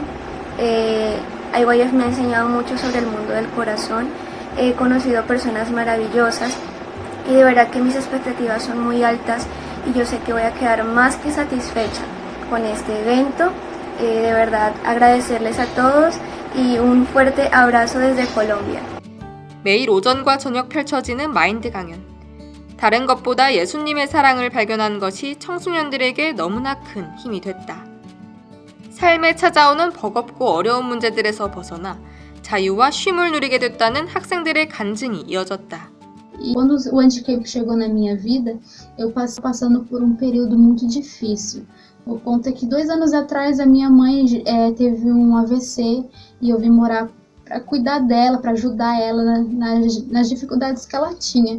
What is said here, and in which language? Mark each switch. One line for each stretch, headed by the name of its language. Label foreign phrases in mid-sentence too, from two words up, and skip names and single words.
Spanish: IYF me ha enseñado mucho sobre el mundo del corazón. He conocido personas maravillosas y de verdad que mis expectativas son muy altas y yo sé que voy a quedar más que satisfecha con este evento. De verdad agradecerles a todos y un fuerte abrazo desde Colombia.
Korean: 매일 오전과 저녁 펼쳐지는 마인드 강연. 다른 것보다 예수님의 사랑을 발견한 것이 청소년들에게 너무나 큰 힘이 됐다. 삶에 찾아오는 버겁고 어려운 문제들에서 벗어나 자유와 쉼을 누리게 됐다는 학생들의 간증이 이어졌다.
Portuguese: Quando o WordCamp chegou na minha vida, eu passando por um período muito difícil. Por conta que 2 anos atrás a minha mãe teve um AVC e eu vim morar para cuidar dela, para ajudar ela nas dificuldades que ela tinha.